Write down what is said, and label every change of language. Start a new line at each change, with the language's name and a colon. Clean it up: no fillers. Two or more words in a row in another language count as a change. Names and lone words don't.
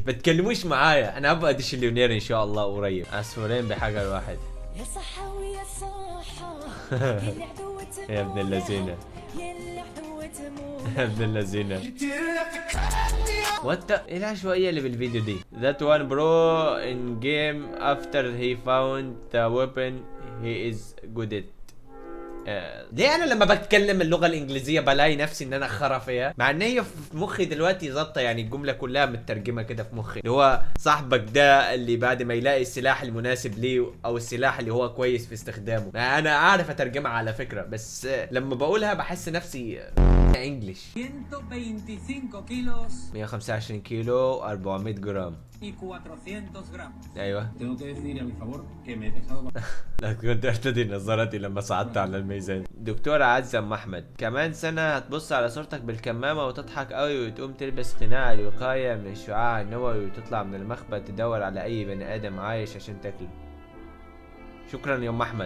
Arabic: ما تكلموش معايا، انا ابقى ديشليونير ان شاء الله قريب. عصفورين بحجر واحد. يا صحة ويا صحة يا ابن اللذينه، يا ابن اللذينه. وات ايه العشوائيه اللي بالفيديو دي؟
English: That one bro in game after he found the weapon he is good at.
Arabic: ليه انا لما بتكلم اللغه الانجليزيه بلاقي نفسي ان انا خرا فيها، مع ان هي في مخي دلوقتي ظابطه. يعني الجمله كلها مترجمه كده في مخي، اللي هو صاحبك ده اللي بعد ما يلاقي السلاح المناسب ليه او السلاح اللي هو كويس في استخدامه. انا عارف اترجمها على فكره، بس لما بقولها بحس نفسي انجلش.
Spanish: 125 kilos
Arabic: 125 كيلو 400 جرام
Spanish: y 400 gramos.
Arabic: ايوه.
Spanish: Tengo que decir a mi favor que me he dejado.
Arabic: لا كنت ارتدي نظارتي لما صعدت على الميزان. دكتورة عزة ام احمد، كمان سنة هتبص على صورتك بالكمامة وتضحك قوي وتقوم تلبس قناع الوقاية من الشعاع النووي وتطلع من المخبأ تدور على اي بني ادم عايش عشان تاكله. شكرا يا ام احمد.